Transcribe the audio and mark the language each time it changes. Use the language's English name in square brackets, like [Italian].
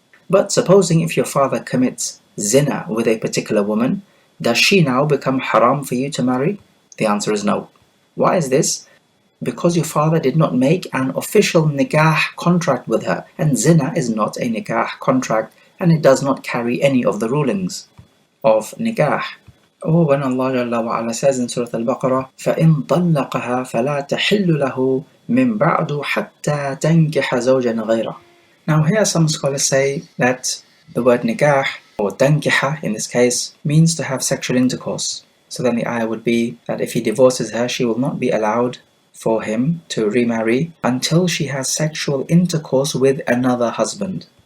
[English] But supposing if your father commits zina with a particular woman, does she now become haram for you to marry? The answer is no. Why is this? Because your father did not make an official nikah contract with her, and zina is not a nikah contract, and it does not carry any of the rulings of nikah. Or when Allah Jalla wa Ala says in Surah Al-Baqarah, [Arabic] فَإِن طَلَّقَهَا فَلَا تَحِلُّ لَهُ مِن بَعْدُ حَتَّى تَنْكِحَ زَوْجًا غَيْرَهُ. [English] Now here some scholars say that the word nikah, or tankiha in this case, means to have sexual intercourse. So then the ayah would be that if he divorces her, she will not be allowed for him to remarry until she has sexual intercourse with another husband.